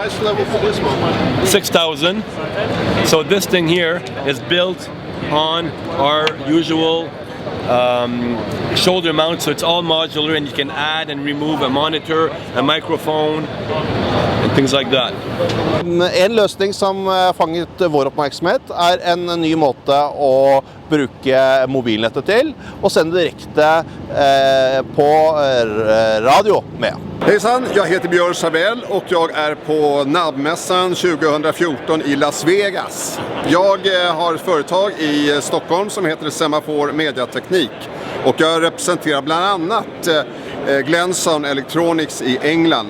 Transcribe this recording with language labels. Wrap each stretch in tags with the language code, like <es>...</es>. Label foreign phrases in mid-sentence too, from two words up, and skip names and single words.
<en>Price level for this one? 6,000. So this thing here is built on our usual shoulder mount, so it's all modular, and you can add and remove a monitor, a microphone, and things like that.</en> <no>En løsning som fanget vår oppmerksomhet en ny måte å bruke mobilnettet til, og sende direkte på radio med.</no> <sv>Hejsan, jag heter Björn Sabell och jag är på NAB-mässan 2014 i Las Vegas. Jag har ett företag i Stockholm som heter Semafor Mediateknik och jag representerar bland annat Glenson Electronics i England.</sv>